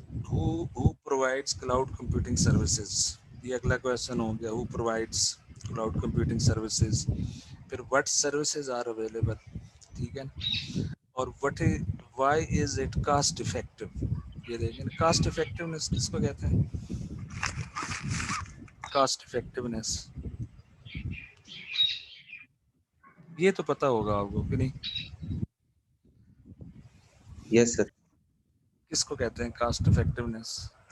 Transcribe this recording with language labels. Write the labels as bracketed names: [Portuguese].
[English] who provides cloud computing services. [Urdu] یہ اگلا question ہو گیا. [English] who provides cloud computing services. پھر what services are available. [Urdu] ٹھیک ہے نا. [English] اور why is it cost effective. [Urdu] یہ دیکھیں cost effectiveness کس کو کہتے ہیں. cost effectiveness یہ تو پتہ ہوگا آپ کو کہ نہیں. [English] Yes sir. [Urdu] کس کو کہتے ہیں کاسٹ افیکٹونیس.